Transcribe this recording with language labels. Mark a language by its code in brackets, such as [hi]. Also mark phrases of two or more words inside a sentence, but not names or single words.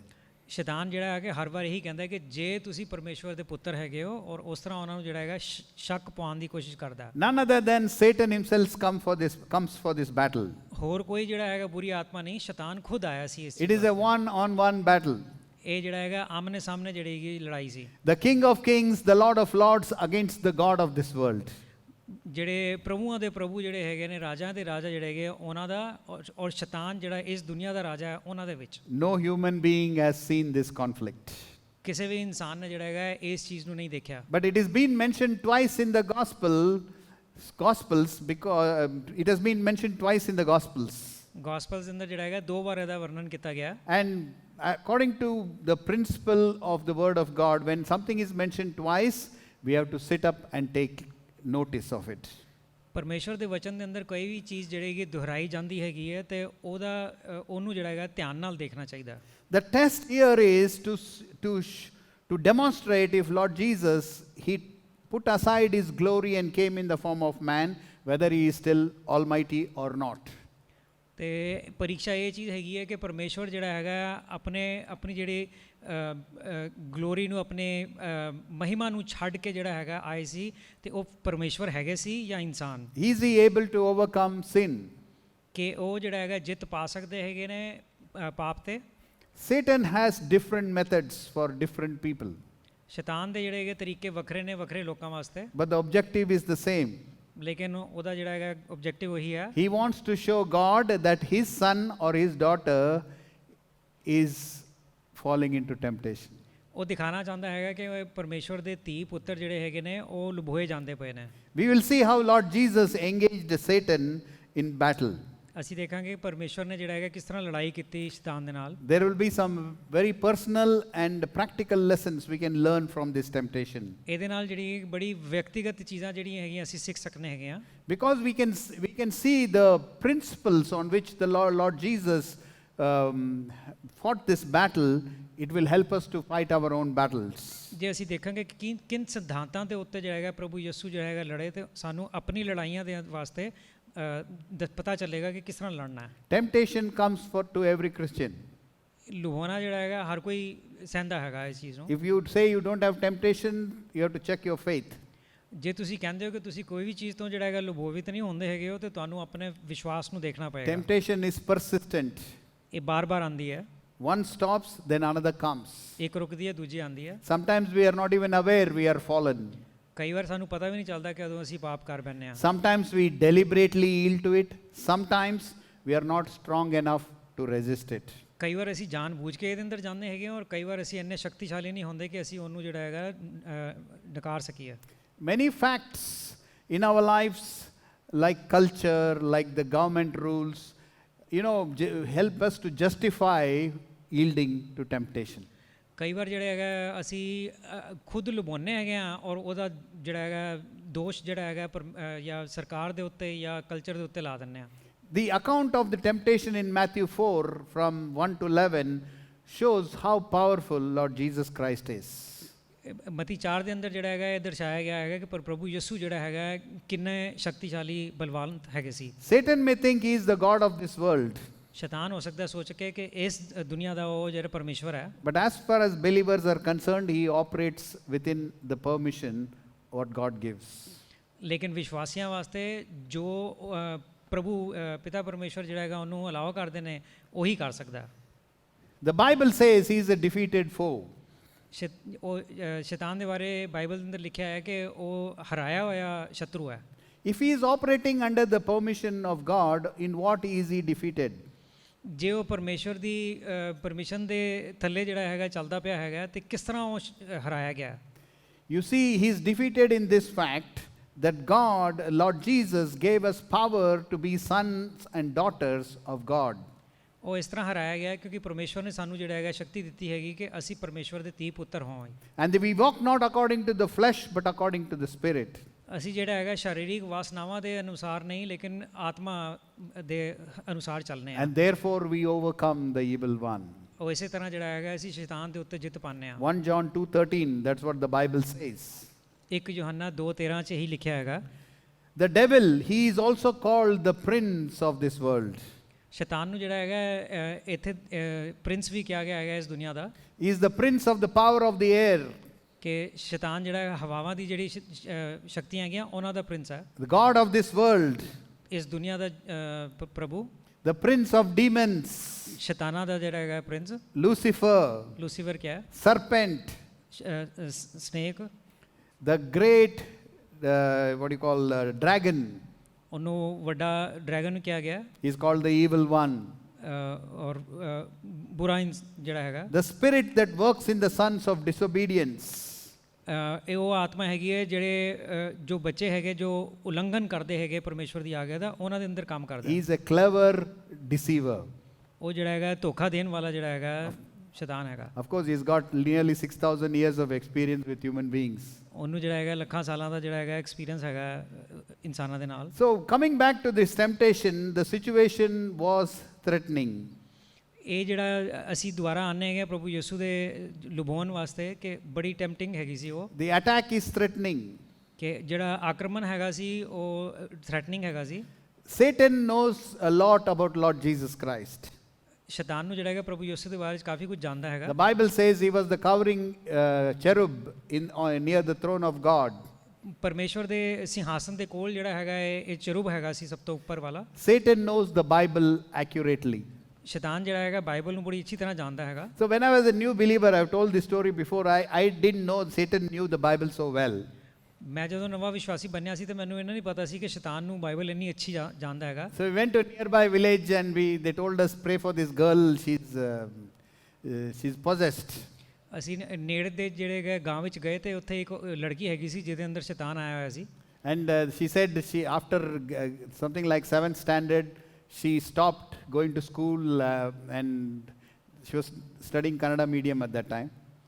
[pa] ਸ਼ੈਤਾਨ ਜਿਹੜਾ ਹੈ ਕਿ ਹਰ ਵਾਰ ਇਹੀ ਕਹਿੰਦਾ ਹੈ ਕਿ ਜੇ ਤੁਸੀਂ ਪਰਮੇਸ਼ਵਰ ਦੇ ਪੁੱਤਰ ਹੈਗੇ ਹੋ ਔਰ ਉਸ ਤਰ੍ਹਾਂ ਉਹਨਾਂ ਨੂੰ ਜਿਹੜਾ ਹੈਗਾ ਸ਼ੱਕ ਪਾਉਣ ਦੀ ਕੋਸ਼ਿਸ਼ ਕਰਦਾ ਹੈ. [en] None other than Satan himself comes for this battle. [pa] ਹੋਰ ਕੋਈ ਜਿਹੜਾ ਹੈਗਾ ਬੁਰੀ ਆਤਮਾ ਨਹੀਂ, ਸ਼ੈਤਾਨ ਖੁਦ ਆਇਆ ਸੀ ਇਸ. [en] It is a one-on-one battle. [pa] ਇਹ ਜਿਹੜਾ ਹੈਗਾ ਆਮਨੇ ਸਾਹਮਣੇ ਜਿਹੜੀ ਲੜਾਈ ਸੀ. [en] The King of Kings, the Lord of Lords against the God of this world. [pa] ਜਿਹੜੇ ਪ੍ਰਭੂਆਂ ਦੇ ਪ੍ਰਭੂ ਜਿਹੜੇ ਹੈਗੇ ਨੇ ਰਾਜਾ ਦੇ ਰਾਜਾ ਜਿਹੜੇ ਹੈਗੇ ਉਹਨਾਂ ਦਾ ਔਰ ਸ਼ੈਤਾਨ ਜਿਹੜਾ ਇਸ ਦੁਨੀਆ ਦਾ ਰਾਜਾ ਹੈ ਉਹਨਾਂ ਦੇ ਵਿੱਚ. [en] No human being has seen this conflict. [pa] ਕਿਸੇ ਵੀ ਇਨਸਾਨ ਨੇ ਜਿਹੜਾ ਹੈਗਾ ਇਸ ਚੀਜ਼ ਨੂੰ ਨਹੀਂ ਦੇਖਿਆ. [en] But it has been mentioned twice in the Gospels because it has been mentioned twice in the Gospels. [pa] Gospels ਦੇ ਅੰਦਰ ਜਿਹੜਾ ਹੈਗਾ 2 ਵਾਰ ਇਹਦਾ ਵਰਣਨ ਕੀਤਾ ਗਿਆ. [en] And according to the principle of the word of God, when something is mentioned twice, we have to sit up and take notice of it. [pa] ਪਰਮੇਸ਼ਵਰ ਦੇ ਵਚਨ ਦੇ ਅੰਦਰ ਕੋਈ ਵੀ ਚੀਜ਼ ਜਿਹੜੀ ਦੁਹਰਾਈ ਜਾਂਦੀ ਹੈਗੀ ਹੈ ਤੇ ਉਹਨੂੰ ਜਿਹੜਾ ਹੈਗਾ ਧਿਆਨ ਨਾਲ ਦੇਖਣਾ ਚਾਹੀਦਾ. [en] The test here is to demonstrate if Lord Jesus, he put aside his glory and came in the form of man, whether he is still almighty or not. [pa] ਤੇ ਪਰੀਖਿਆ ਇਹ ਚੀਜ਼ ਹੈਗੀ ਹੈ ਕਿ ਪਰਮੇਸ਼ਵਰ ਜਿਹੜਾ ਹੈਗਾ ਆਪਣੀ ਜਿਹੜੀ ਗਲੋਰੀ ਨੂੰ ਆਪਣੇ ਮਹਿਮਾ ਨੂੰ ਛੱਡ ਕੇ ਜਿਹੜਾ ਹੈਗਾ ਆਏ ਸੀ, ਤੇ ਉਹ ਪਰਮੇਸ਼ਵਰ ਹੈਗੇ ਸੀ ਜਾਂ ਇਨਸਾਨ, [en] Is he able to overcome sin? [pa] ਕਿ ਉਹ ਜਿਹੜਾ ਹੈਗਾ ਜਿੱਤ ਪਾ ਸਕਦੇ ਹੈਗੇ ਨੇ ਪਾਪ ਤੇ। [en] Satan has different methods for different people, [pa] ਸ਼ੈਤਾਨ ਦੇ ਜਿਹੜੇ ਹੈਗੇ ਤਰੀਕੇ ਵੱਖਰੇ ਨੇ ਵੱਖਰੇ ਲੋਕਾਂ ਵਾਸਤੇ, [en] but the objective is the same. [pa] ਲੇਕਿਨ ਉਹਦਾ ਜਿਹੜਾ ਹੈਗਾ ਆਬਜੈਕਟਿਵ ਉਹੀ ਹੈ। [en] He wants to show God that his son or his daughter is falling into temptation. [pa] ਉਹ ਦਿਖਾਣਾ ਚਾਹੁੰਦਾ ਹੈਗਾ ਕਿ ਪਰਮੇਸ਼ਵਰ ਦੇ ਧੀ ਪੁੱਤਰ ਜਿਹੜੇ ਹੈਗੇ ਨੇ ਉਹ ਲੁਭੋਏ ਜਾਂਦੇ ਪਏ ਨੇ। [en] We will see how Lord Jesus engaged Satan in battle. [pa] ਅਸੀਂ ਦੇਖਾਂਗੇ ਪਰਮੇਸ਼ਵਰ ਨੇ ਜਿਹੜਾ ਹੈਗਾ ਕਿਸ ਤਰ੍ਹਾਂ ਲੜਾਈ ਕੀਤੀ ਸ਼ੈਤਾਨ ਦੇ ਨਾਲ। [en] There will be some very personal and practical lessons we can learn from this temptation. [pa] ਇਹਦੇ ਨਾਲ ਜਿਹੜੀ ਬੜੀ ਵਿਅਕਤੀਗਤ ਚੀਜ਼ਾਂ ਜਿਹੜੀਆਂ ਹੈਗੀਆਂ ਅਸੀਂ ਸਿੱਖ ਸਕਦੇ ਹੈਗੇ ਆ। [en] Because we can see the principles on which the Lord Jesus fought this battle, it will help us to fight our own battles. [pa] ਜੇ ਅਸੀਂ ਦੇਖਾਂਗੇ ਕਿ ਕਿਨ ਸਿਧਾਂਤਾਂ ਦੇ ਉੱਤੇ ਜਿਹੜਾ ਹੈਗਾ ਪ੍ਰਭੂ ਯਿਸੂ ਜਿਹੜਾ ਹੈਗਾ ਲੜੇ, ਤੇ ਸਾਨੂੰ ਆਪਣੀ ਲੜਾਈਆਂ ਦੇ ਵਾਸਤੇ ਪਤਾ ਚੱਲੇਗਾ ਕਿ ਕਿਸ ਤਰ੍ਹਾਂ ਲੜਨਾ ਹੈ। [en] Temptation comes to every Christian. [pa] ਲੁਭਾਉਣਾ ਜਿਹੜਾ ਹੈਗਾ ਹਰ ਕੋਈ ਸਹਿੰਦਾ ਹੈਗਾ ਇਸ ਚੀਜ਼ ਨੂੰ। [en] If you say you don't have temptation, you have to check your faith. [pa] ਜੇ ਤੁਸੀਂ ਕਹਿੰਦੇ ਹੋ ਕਿ ਤੁਸੀਂ ਕੋਈ ਵੀ ਚੀਜ਼ ਤੋਂ ਜਿਹੜਾ ਹੈਗਾ ਲੁਭੋਵਿਤ ਨਹੀਂ ਹੁੰਦੇ ਹੈਗੇ ਹੋ, ਤੇ ਤੁਹਾਨੂੰ ਆਪਣੇ ਵਿਸ਼ਵਾਸ ਨੂੰ ਦੇਖਣਾ ਪਏਗਾ। [en] Temptation is persistent. [pa] ਇਹ ਬਾਰ-ਬਾਰ ਆਉਂਦੀ ਹੈ। [en] One stops, then another comes. [pa] ਇੱਕ ਰੁਕਦੀ ਹੈ ਦੂਜੀ ਆਉਂਦੀ ਹੈ। [en] Sometimes we are not even aware we are fallen. [pa] ਕਈ ਵਾਰ ਸਾਨੂੰ ਪਤਾ ਵੀ ਨਹੀਂ ਚੱਲਦਾ ਕਿ ਉਦੋਂ ਅਸੀਂ ਪਾਪ ਕਰ ਬੈਠੇ ਹਾਂ। [en] Sometimes we deliberately yield to it. Sometimes we are not strong enough to resist it. [pa] ਕਈ ਵਾਰ ਅਸੀਂ ਜਾਣ ਬੂਝ ਕੇ ਇਹਦੇ ਅੰਦਰ ਜਾਂਦੇ ਹੈਗੇ ਹਾਂ, ਔਰ ਕਈ ਵਾਰ ਅਸੀਂ ਇੰਨੇ ਸ਼ਕਤੀਸ਼ਾਲੀ ਨਹੀਂ ਹੁੰਦੇ ਕਿ ਅਸੀਂ ਉਹਨੂੰ ਜਿਹੜਾ ਹੈਗਾ ਨਕਾਰ ਸਕੀਏ। [en] Many facts in our lives, like culture, like the government rules, help us to justify yielding to temptation. [pa] ਕਈ ਵਾਰ ਜਿਹੜਾ ਹੈਗਾ ਅਸੀਂ ਖੁਦ ਲੁਭਾਉਂਦੇ ਹੈਗੇ ਹਾਂ, ਔਰ ਉਹਦਾ ਜਿਹੜਾ ਹੈਗਾ ਦੋਸ਼ ਜਿਹੜਾ ਹੈਗਾ ਜਾਂ ਸਰਕਾਰ ਦੇ ਉੱਤੇ ਜਾਂ ਕਲਚਰ ਦੇ ਉੱਤੇ ਲਾ ਦਿੰਦੇ ਹਾਂ। [en] The account of the temptation in Matthew 4 from 1 to 11 shows how powerful Lord Jesus Christ is. [pa] ਮਤੀ 4 ਦੇ ਅੰਦਰ ਜਿਹੜਾ ਹੈਗਾ ਇਹ ਦਰਸਾਇਆ ਗਿਆ ਹੈਗਾ ਕਿ ਪ੍ਰਭੂ ਯਿਸੂ ਜਿਹੜਾ ਹੈਗਾ ਕਿੰਨੇ ਸ਼ਕਤੀਸ਼ਾਲੀ ਬਲਵਾਨ ਹੈਗੇ ਸੀ। [en] Satan may think he is the God of this world. [pa] ਸ਼ੈਤਾਨ ਹੋ ਸਕਦਾ ਸੋਚ ਕੇ ਕਿ ਇਸ ਦੁਨੀਆ ਦਾ ਉਹ ਜਿਹੜਾ ਪਰਮੇਸ਼ਵਰ ਹੈ। [en] But as far as believers are concerned, he operates within the permission what God gives. [pa] ਲੇਕਿਨ ਵਿਸ਼ਵਾਸੀਆਂ ਵਾਸਤੇ ਜੋ ਪ੍ਰਭੂ ਪਿਤਾ ਪਰਮੇਸ਼ਵਰ ਜਿਹੜਾ ਹੈਗਾ ਉਹਨੂੰ ਅਲਾਓ ਕਰਦੇ ਨੇ ਉਹੀ ਕਰ ਸਕਦਾ। [en] The Bible says he is a defeated foe. [pa] ਸ਼ੈਤਾਨ ਦੇ ਬਾਰੇ ਬਾਈਬਲ ਦੇ ਅੰਦਰ ਲਿਖਿਆ ਹੈ ਕਿ ਉਹ ਹਰਾਇਆ ਹੋਇਆ ਸ਼ਤਰੂ ਹੈ। [en] If he is operating under the permission of God, in what is he defeated? [pa] ਜੇ ਉਹ ਪਰਮੇਸ਼ਵਰ ਦੀ ਪਰਮਿਸ਼ਨ ਦੇ ਥੱਲੇ ਜਿਹੜਾ ਹੈਗਾ ਚੱਲਦਾ ਪਿਆ ਹੈਗਾ, ਤੇ ਕਿਸ ਤਰ੍ਹਾਂ ਉਹ ਹਰਾਇਆ ਗਿਆ? [en] You see, he is defeated in this fact that God, Lord Jesus, gave us power to be sons and daughters of God. [pa] ਉਹ ਇਸ ਤਰ੍ਹਾਂ ਹਰਾਇਆ ਗਿਆ ਕਿਉਂਕਿ ਪਰਮੇਸ਼ਵਰ ਨੇ ਸਾਨੂੰ ਜਿਹੜਾ ਹੈਗਾ ਸ਼ਕਤੀ ਦਿੱਤੀ ਹੈਗੀ ਕਿ ਅਸੀਂ ਪਰਮੇਸ਼ਵਰ ਦੇ ਧੀ ਪੁੱਤਰ ਹੋਵਾਂ। [en] And we walk not according to the flesh, but according to the Spirit. [pa] ਅਸੀਂ ਜਿਹੜਾ ਹੈਗਾ ਸਰੀਰਿਕ ਵਾਸਨਾਵਾਂ ਦੇ ਅਨੁਸਾਰ ਨਹੀਂ, ਲੇਕਿਨ ਆਤਮਾ ਦੇ ਅਨੁਸਾਰ ਚੱਲਨੇ ਆ। [en] And therefore we overcome the evil one. [pa] ਉਹ ਇਸੇ ਤਰ੍ਹਾਂ ਜਿਹੜਾ ਹੈਗਾ ਅਸੀਂ ਸ਼ੈਤਾਨ ਦੇ ਉੱਤੇ ਜਿੱਤ ਪਾਉਂਦੇ ਆ। [en] 1 John 2:13, that's what the Bible says. [pa] 1 ਯੋਹੰਨਾ 2:13 ਚ ਹੀ ਲਿਖਿਆ ਹੈਗਾ। [en] The devil, he is also called the prince of this world. [pa] ਸ਼ੈਤਾਨ ਨੂੰ ਜਿਹੜਾ ਹੈਗਾ ਇੱਥੇ ਪ੍ਰਿੰਸ ਵੀ ਕਿਹਾ ਗਿਆ ਹੈਗਾ ਇਸ ਦੁਨੀਆ ਦਾ। [en] He is the prince of the power of the air. [pa] ਕਿ ਸ਼ੈਤਾਨ ਜਿਹੜਾ ਹਵਾਵਾਂ ਦੀ ਜਿਹੜੀ ਸ਼ਕਤੀਆਂ ਹੈਗੀਆਂ ਉਹਨਾਂ ਦਾ ਪ੍ਰਿੰਸ ਹੈ। [en] The god of this world. [pa] ਇਸ ਦੁਨੀਆ ਦਾ ਪ੍ਰਭੂ। [en] The prince of demons. [pa] ਸ਼ੈਤਾਨਾਂ ਦਾ ਜਿਹੜਾ ਹੈਗਾ ਪ੍ਰਿੰਸ। [en] Lucifer. [hi] लूसिफ़र क्या है? [en] Serpent. [pa] ਸਨੇਕ। [en] The great, what do you call, dragon. [pa] ਉਹਨੂੰ ਵੱਡਾ ਡਰੈਗਨ ਨੂੰ ਕਿਹਾ ਗਿਆ। [en] He is called the evil one. [pa] ਔਰ ਬੁਰਾ ਜਿਹੜਾ ਹੈਗਾ। [en] The spirit that works in the sons of disobedience. [pa] ਇਹ ਉਹ ਆਤਮਾ ਹੈਗੀ ਹੈ ਜਿਹੜੇ ਜੋ ਬੱਚੇ ਹੈਗੇ ਜੋ ਉਲੰਘਣ ਕਰਦੇ ਹੈਗੇ ਪਰਮੇਸ਼ਵਰ ਦੀ ਆਗਿਆ ਦਾ, ਉਹਨਾਂ ਦੇ ਅੰਦਰ ਕੰਮ ਕਰਦਾ। [en] He is a clever deceiver. [pa] ਉਹ ਜਿਹੜਾ ਹੈਗਾ ਧੋਖਾ ਦੇਣ ਵਾਲਾ ਜਿਹੜਾ ਹੈਗਾ ਸ਼ੈਤਾਨ ਹੈਗਾ। [en] Of course, he's got nearly 6,000 years of experience with human beings. [pa] ਉਹਨੂੰ ਜਿਹੜਾ ਹੈਗਾ ਲੱਖਾਂ ਸਾਲਾਂ ਦਾ ਜਿਹੜਾ ਹੈਗਾ ਐਕਸਪੀਰੀਅੰਸ ਹੈਗਾ ਇਨਸਾਨਾਂ ਦੇ ਨਾਲ। [en] So coming back to this temptation, the situation was threatening. [pa] ਇਹ ਜਿਹੜਾ ਅਸੀਂ ਦੁਬਾਰਾ ਆਨੇ ਹੈਗੇ ਪ੍ਰਭੂ ਯਿਸੂ ਦੇ ਲੁਭਾਉਣ ਵਾਸਤੇ ਕਿ ਬੜੀ ਟੈਂਪਟਿੰਗ ਹੈਗੀ ਸੀ ਉਹ। [en] The attack is threatening. [pa] ਕਿ ਜਿਹੜਾ ਆਕਰਮਣ ਹੈਗਾ ਸੀ ਉਹ ਥ੍ਰੈਟਨਿੰਗ ਹੈਗਾ ਸੀ। [en] Satan knows a lot about Lord Jesus Christ. [pa] ਸ਼ੈਤਾਨ ਨੂੰ ਜਿਹੜਾ ਹੈਗਾ ਪ੍ਰਭੂ ਯਿਸੂ ਦੇ ਬਾਰੇ ਵਿੱਚ ਕਾਫੀ ਕੁਝ ਜਾਣਦਾ ਹੈਗਾ। [en] The Bible says he was the covering cherub near the throne of God. [pa] ਪਰਮੇਸ਼ਵਰ ਦੇ ਸਿੰਘਾਸਨ ਦੇ ਕੋਲ ਜਿਹੜਾ ਹੈਗਾ ਇਹ ਚਰੂਬ ਹੈਗਾ ਸੀ ਸਭ ਤੋਂ ਉੱਪਰ ਵਾਲਾ। [en] Satan knows the Bible accurately. [pa] ਸ਼ੈਤਾਨ ਜਿਹੜਾ ਹੈਗਾ ਬਾਈਬਲ ਨੂੰ ਬੜੀ ਅੱਛੀ ਤਰ੍ਹਾਂ ਜਾਣਦਾ ਹੈਗਾ। [en] So when I was a new believer, I've told this story before, I didn't know Satan knew the Bible so well. [pa] ਮੈਂ ਜਦੋਂ ਨਵਾਂ ਵਿਸ਼ਵਾਸੀ ਬਣਿਆ ਸੀ ਤੇ ਮੈਨੂੰ ਇਹਨਾਂ ਨਹੀਂ ਪਤਾ ਸੀ ਕਿ ਸ਼ੈਤਾਨ ਨੂੰ ਬਾਈਬਲ ਇੰਨੀ ਅੱਛੀ ਜਾਣਦਾ ਹੈਗਾ। [en] So we went to a nearby village and they told us pray for this girl, she's possessed. [pa] ਅਸੀਂ ਨੇੜੇ ਦੇ ਜਿਹੜੇ ਗਏ ਗਾਂਵ ਵਿੱਚ ਗਏ ਤੇ ਉੱਥੇ ਇੱਕ ਲੜਕੀ ਹੈਗੀ ਸੀ ਜਿਹਦੇ ਅੰਦਰ ਸ਼ੈਤਾਨ ਆਇਆ ਹੋਇਆ ਸੀ। [en] And she said after something like 7th standard she stopped going to school and she was studying Kannada medium at that time.